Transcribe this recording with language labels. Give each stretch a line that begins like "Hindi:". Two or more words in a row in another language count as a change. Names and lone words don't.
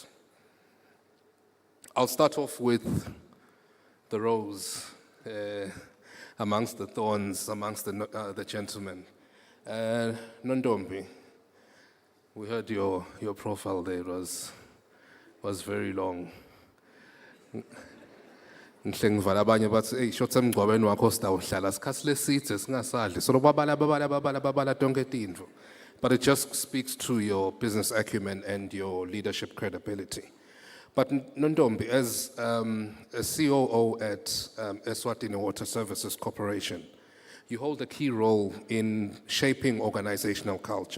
English: I'll start off with the rose amongst the thorns, amongst the gentlemen. Nondombi, we heard your profile there was very long.
Swati: Ngihle ngivala abanye bathi hey short emgcwabeni wakho sitawuhlala sikhathi lesithe singasadli so babala tonke tindvo,
English: but it just speaks to your business acumen and your leadership credibility. But Nondombi, as a COO at Eswatini Water Services Corporation, you hold a key role in shaping organizational culture.